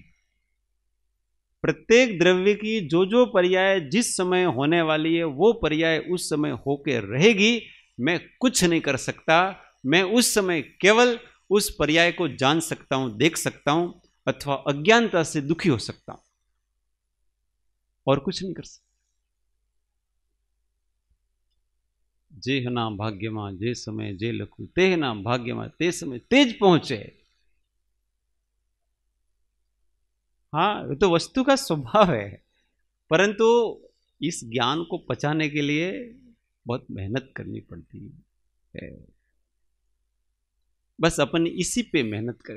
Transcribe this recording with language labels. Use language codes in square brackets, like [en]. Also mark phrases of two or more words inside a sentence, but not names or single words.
[hi] प्रत्येक द्रव्य की जो पर्याय जिस समय होने वाली है वो पर्याय उस समय होके रहेगी। मैं कुछ नहीं कर सकता, मैं उस समय केवल उस पर्याय को जान सकता हूं, देख सकता हूं, अथवा अज्ञानता से दुखी हो सकता हूं, और कुछ नहीं कर सकता। [gu] જેહના ભાગ્યમા જે સમય જે લખૂ, તેહના ભાગ્યમા તે સમય તેજ પહુંચે। [hi] हाँ, ये तो वस्तु का स्वभाव है, परंतु इस ज्ञान को पचाने के लिए बहुत मेहनत करनी पड़ती है। बस अपन इसी पे मेहनत करें।